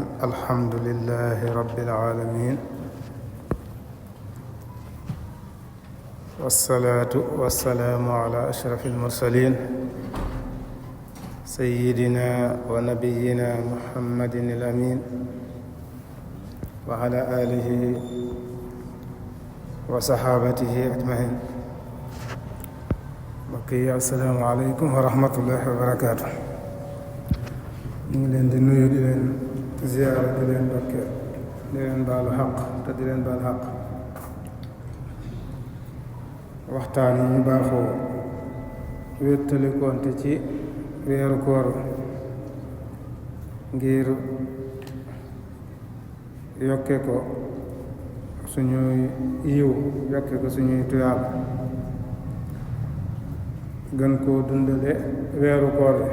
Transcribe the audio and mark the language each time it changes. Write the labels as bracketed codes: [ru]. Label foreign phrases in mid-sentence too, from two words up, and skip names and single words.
[ar] الحمد لله رب العالمين، والصلاة والسلام على أشرف المرسلين سيدنا ونبينا محمد الأمين وعلى آله وصحابته أجمعين. بقي السلام عليكم ورحمة الله وبركاته. [wo] ñu ngi leen di nuyu, di leen ziyaara, di leen dokkeel, di leen baalu xaq te di leen baal xaq. waxtaan yi ñu baaxoo wéttalikoonte ci weeru koor ngir yokke ko suñuy yiw, yokke ko suñuy tuyaab, gën koo dundale weeru koor